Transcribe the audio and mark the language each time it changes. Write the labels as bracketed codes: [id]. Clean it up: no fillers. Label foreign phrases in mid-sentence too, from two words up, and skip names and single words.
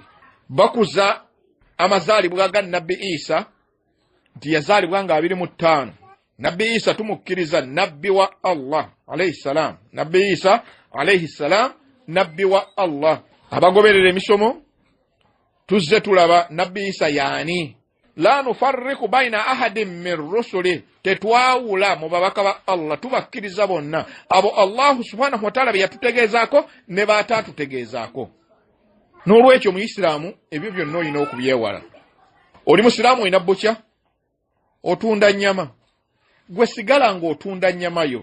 [lg] Bakuza amazaalibwa ga Nabbi Isa nti yazaalibwa nga 25. Nabbi Isa tumukkiriza nabbi wa Allah [ar] عليه السلام. [lg] Nabbi Isa [ar] عليه السلام [lg] nabbi wa Allah. Abagoberera emisomo tuzze tulaba Nabbi Isa yaani. [ar] لا نفرق بين أحد من رسله, [lg] tetwawula mu babaka ba Allah, tubakkiriza bonna abo [ar] الله سبحانه وتعالى [lg] yatutegezaako ne baatatutegezaako. N'olwekyo mu Isiraamu ebyo byonna olina okubyewala. Oli musiraamu olina bukya otunda nnyama, gwe sigala ng'otunda nnyama yo.